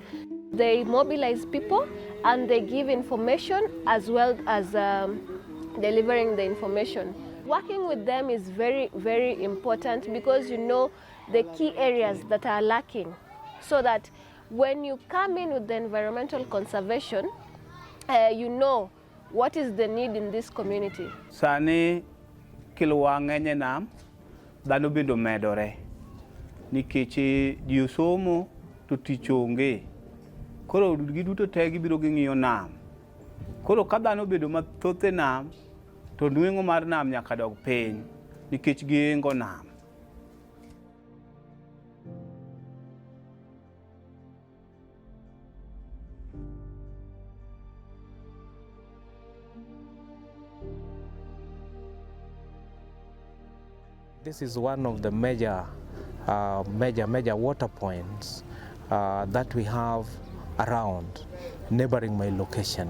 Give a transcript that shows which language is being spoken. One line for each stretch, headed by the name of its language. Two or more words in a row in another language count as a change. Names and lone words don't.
English: They mobilize people and they give information as well as delivering the information. Working with them is very, very important because you know the key areas that are lacking, so that when you come in with the environmental conservation, you know what is the need in this community.
Luo (Kenya and Tanzania): Sani kilwa ng'enye nam, dhano bendo medore. Nikech ji osomo to tich onge. Koro giduto te gibiro ging'iyo nam. Koro ka dhano bedo mathoth e nam, to nweng'o mar nam nyaka dog piny, nikech gihengo nam.
English: This is one of the major water points that we have around neighboring my location.